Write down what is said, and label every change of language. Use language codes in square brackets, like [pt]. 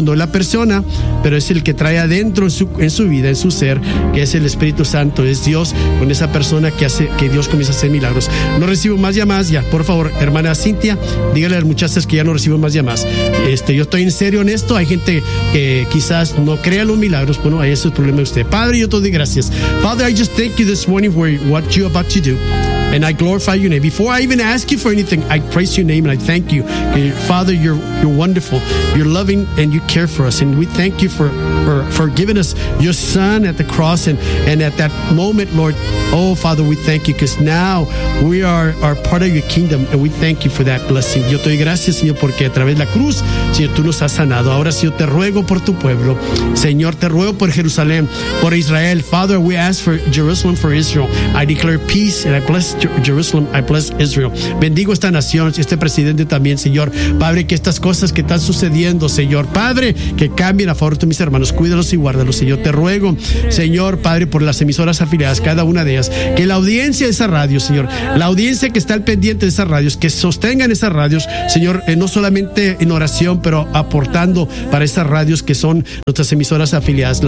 [es] No es la persona, pero es el que trae adentro en su vida, en su ser, que es el Espíritu Santo. Es Dios con esa persona que Dios comienza a hacer milagros. No recibo más llamadas ya. Por favor, hermana Cintia, dígale a las muchachas que ya no recibo más llamadas. Yo estoy en serio en esto. Hay gente que quizás no crea los milagros. Bueno, ahí es el problema de usted. Padre, yo te doy gracias. [en] Father, I just thank you this morning for what you're about to do. And I glorify your name. Before I even ask you for anything, I praise your name and I thank you. Father, you're wonderful. You're loving and you care for us. And we thank you for giving us your son at the cross. And at that moment, Lord, oh, Father, we thank you. Because now we are part of your kingdom. And we thank you for that blessing. [es] Yo te doy gracias, Señor, porque a través de la cruz, Señor, tú nos has sanado. Ahora, Señor, te ruego por tu pueblo. Señor, te ruego por Jerusalén, por Israel. [en] Father, we ask for Jerusalem, for Israel. I declare peace and I bless Jerusalem, I bless Israel. [es] Bendigo esta nación, este presidente también, Señor. Padre, que estas cosas que están sucediendo, Señor, Padre, que cambien a favor de mis hermanos, cuídalos y guárdalos, Señor. Te ruego, Señor, Padre, por las emisoras afiliadas, cada una de ellas, que la audiencia de esa radio, Señor, la audiencia que está al pendiente de esas radios, que sostengan esas radios, Señor, no solamente en oración, pero aportando para esas radios que son nuestras emisoras afiliadas.